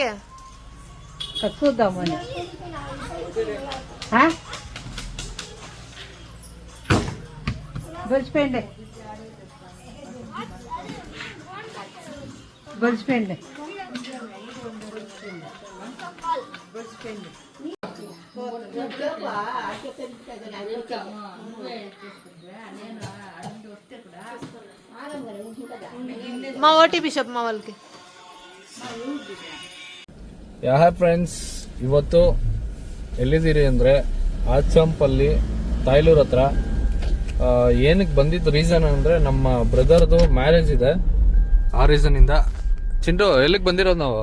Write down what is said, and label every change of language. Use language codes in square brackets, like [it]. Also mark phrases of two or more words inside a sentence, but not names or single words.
[te] చూద్దామని బలిసిపోయింది బలిసిపోయింది మా ఓటీపీ చెప్పు మా వాళ్ళకి. [kn] ಯಾ ಫ್ರೆಂಡ್ಸ್, ಇವತ್ತು ಎಲ್ಲಿದ್ದೀರಿ ಅಂದರೆ ಆಚಂಪಲ್ಲಿ ತಾಯ್ಲೂರು ಹತ್ರ. ಏನಕ್ಕೆ ಬಂದಿದ್ದು ರೀಸನ್ ಅಂದರೆ ನಮ್ಮ ಬ್ರದರ್ದು ಮ್ಯಾರೇಜ್ ಇದೆ. ಆ ರೀಸನಿಂದ. ಚಿಂಟು, ಎಲ್ಲಿಗೆ ಬಂದಿರೋದು ನಾವು?